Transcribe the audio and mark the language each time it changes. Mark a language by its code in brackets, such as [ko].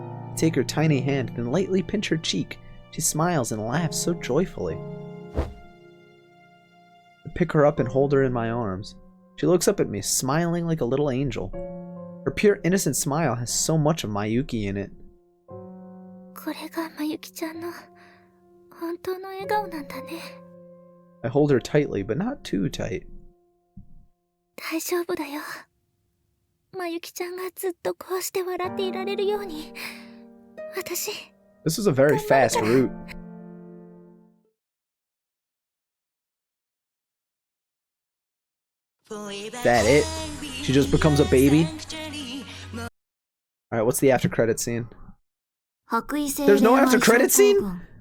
[en] I take her tiny hand, then lightly pinch her cheek. She smiles and laughs so joyfully. I pick her up and hold her in my arms. She looks up at me, smiling like a little angel. Her pure innocent smile has so much of Mayuki in it. [ja] これがまゆきちゃんの本当の笑顔なんだね。 [en] I hold her tightly, but not too tight. [ja] 大丈夫だよ。まゆきちゃんがずっとこうして笑っていられるように、私。 [en] This was a very fast route. That it? She just becomes a baby? Alright, what's the after credit scene? There's no after credit scene?